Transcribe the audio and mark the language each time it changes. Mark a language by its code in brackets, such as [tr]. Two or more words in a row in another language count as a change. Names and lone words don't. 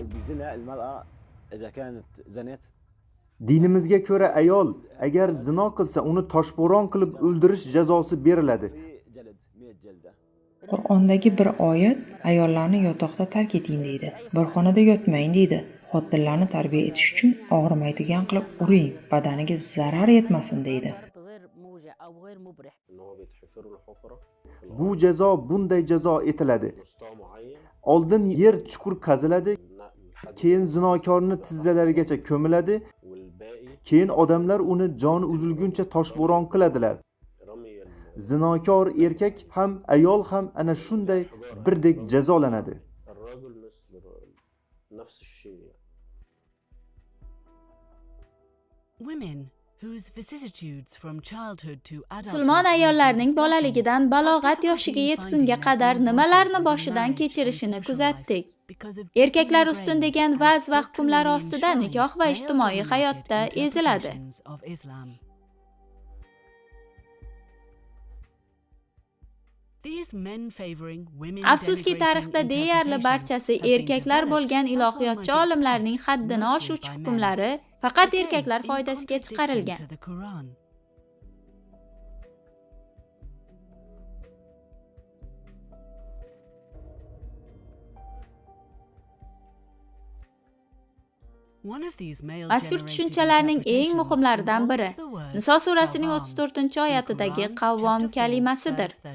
[ar] الزنا المرأة إذا كانت زنت [uz] Dinimizga ko'ra ayol agar zino qilsa uni toshbo'ron qilib o'ldirish jazosi beriladi. [ar] في جلد 100 جلدة. [uz] Qur'ondagi bir oyat ayollarni yotoqda tark eting deydi. Bir xonada yotmang deydi. Xotinlarni tarbiya etish uchun og'rimaydigan qilib uring, badaniga zarar yetmasin deydi. [ar] غير موجع أو غير مبرح. إن هو بيتحفر له حفرة في [uz] Bu jazo bunday jazo etiladi. [ar] مستوى معين. [uz] Oldin yer chuqur qaziladi, [ar] الحد [uz] keyin zinokorni tizzalarigacha ko'miladi, [ar] والباقي [uz] keyin odamlar uni joni uzilguncha toshbo'ron qiladilar. [ar] رمي [uz] Zinokor erkak ham ayol ham ana shunday birdek jazolanadi. [ar] الرجل مثل نفس الشيء. [en] Women whose vicissitudes from childhood to adulthood [uz] Musulmon [en] we've been [uz] ayollarning [en] discussing [uz] bolaligidan balog'at [en] are [uz] yoshiga [en] difficulty [uz] yetgunga [en] finding [uz] qadar [en] their own [uz] nimalarni [en] voices [uz] boshidan [en] within [uz] kechirishini [en] marriage and social [uz] kuzatdik. [en] life because of [uz] Erkaklar [en] deeply [uz] ustundagi [en] ingrained [uz] vaz va [en] and [uz] hukmlar [en] doctrinally [uz] ostida [en] enshrined [uz] nikoh va ijtimoiy [en] male-dominated [uz] hayotda eziladi. [en] interpretations of Islam. These men-favoring, [uz] Afsuski tarixda deyarli barchasi erkaklar bo'lgan ilohiyotchi olimlarning haddini oshuvchi hukmlari faqat erkaklar foydasiga chiqarilgan. Mazkur tushunchalarning eng muhimlaridan biri Niso surasining 34-oyatidagi qavvom kalimasidir.